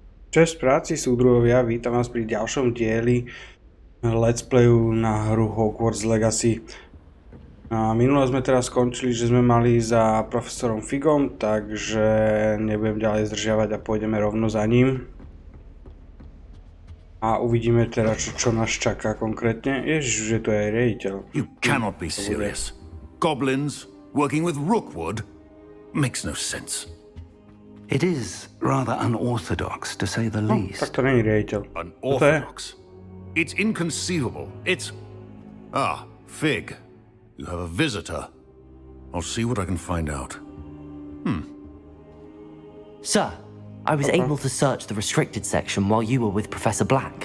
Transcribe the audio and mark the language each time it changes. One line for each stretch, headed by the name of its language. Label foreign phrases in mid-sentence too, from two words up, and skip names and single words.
Slovak: Česť práci, súdruhovia, vítam vás pri ďalšom dieli
English: Let's Playu
Slovak: na hru Hogwarts Legacy. Minule sme teraz skončili, že sme mali za profesorom Figom, takže nebudem ďalej zdržiavať a pôjdeme rovno za ním. A uvidíme teda, čo nás čaká konkrétne. Ježiš, že to je aj riaditeľ.
English: You cannot be serious. Goblins working with Rookwood makes no sense. It is rather unorthodox, to say the least.
Slovak: Tak to není riaditeľ.
English: Unorthodox? It's inconceivable. It's... Fig. You have a visitor. I'll see what I can find out. Sir, I was able to search the restricted section while you were with Professor Black.